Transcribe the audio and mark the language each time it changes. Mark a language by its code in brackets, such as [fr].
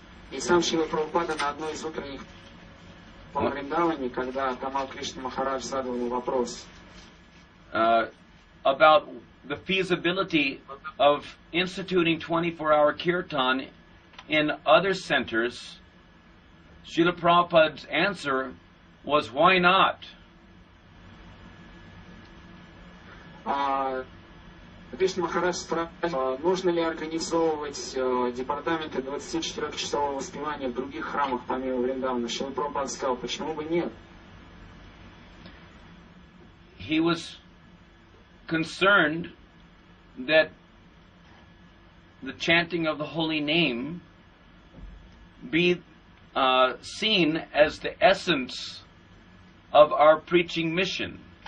[ru] И сам Шрила Прабхупада на одной из утренних по Вриндаване, когда Тамал Кришна Махарадж задал ему вопрос [en] about the feasibility of instituting 24-hour kirtan in other centers, Srila Prabhupada's answer was, why not? [ru] Кришна Махарадж спрашивал, нужно ли организовывать департаменты 24-часового воспевания в других храмах помимо Вриндавана. Шрила Прабхупада сказал, почему бы нет? [en] He was concerned that the chanting of the holy name be seen as the essence of our preaching mission.